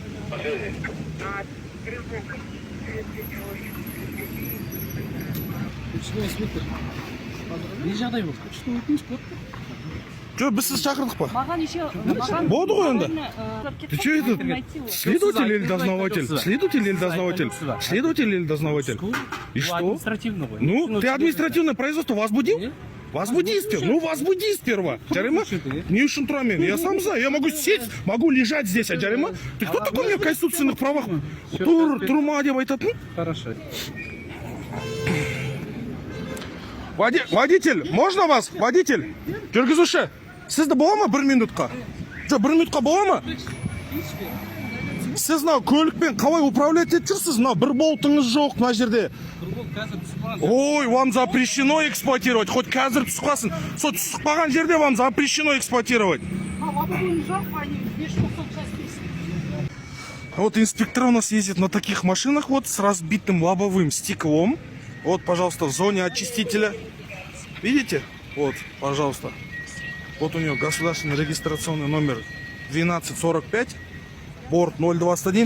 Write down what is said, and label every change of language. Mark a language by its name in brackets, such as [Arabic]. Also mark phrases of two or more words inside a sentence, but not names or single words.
[Kazakh] Не жағдай болды? Что өтініш көп? Жоқ, біз сіз шақырдық па? Маған еще... Болды ғой енді. [Russian] Ты что это? Следователь или дознаватель? Следователь или дознаватель? Следователь или дознаватель? И что? [Kazakh] Административно ғой. [Russian] Ну, ты административное производство возбудил? Возбуди сперва. Ну, возбуди сперва. [Kazakh] Жарема? Не үшін тұрамын. [Russian] Я сам знаю. Я могу сесть, могу лежать здесь. [Kazakh] А жарема? [Russian] Ты кто такой у меня в конституционных правах? [Kazakh] Турма деп айтатын? [Russian] Хорошо. Водитель, можно вас? Водитель? [Kazakh] Жүргізуші, сізді бола ма 1 минутқа? Жоқ, 1 минутқа бола ма? Сіз мынау көлікпен қалай управлять етіп жүрсіз? Мынау бір болтыңыз жоқ мына жерде. Ой, [Russian] вам запрещено эксплуатировать. [Kazakh] Хоть қазір түсіп қалсын. Сол түсіп қалған жерде [Russian] вам запрещено эксплуатировать. Вот инспектор у нас ездит на таких машинах вот с разбитым лобовым стеклом. Вот, пожалуйста, в зоне очистителя. Видите? Вот, пожалуйста. Вот у него государственный регистрационный номер 1245, борт 021.